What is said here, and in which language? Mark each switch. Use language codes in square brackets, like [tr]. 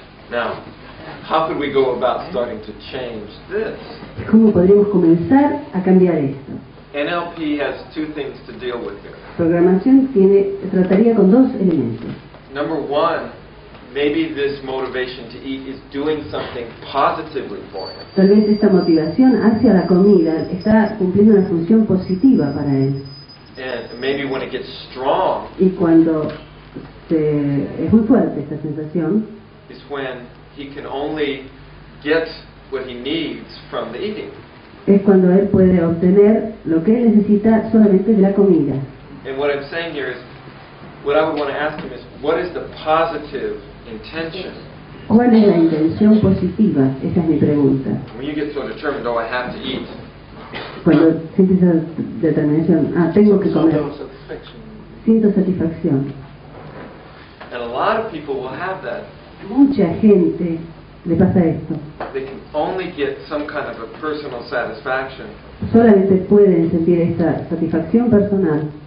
[en] Now, how could we go about starting to change this? [es] ¿Cómo podríamos comenzar a cambiar esto? [en] NLP has two things to deal with here. [es] Programación trataría con dos elementos. [en] Number one, maybe this motivation to eat is doing something positively for him. [es] Tal vez esta motivación hacia la comida está cumpliendo una función positiva para él. [en] And maybe when it gets strong [es] Y cuando es muy fuerte esta sensación, [en] is when he can only get what he needs from the eating. [es] es cuando él puede obtener lo que él necesita solamente de la comida. [en] And what I'm saying here is, what I would want to ask him is, what is the positive intention? [es] ¿Cuál es la intención positiva? Esa es mi pregunta. [en] When you get so determined, oh, I have to eat. [es] Cuando sientes esa determinación, tengo que comer, siento satisfacción. [en] And a lot of people will have that. [es] Mucha gente le pasa esto. [en] They can only get some kind of a personal satisfaction [es] Solamente pueden sentir esta satisfacción personal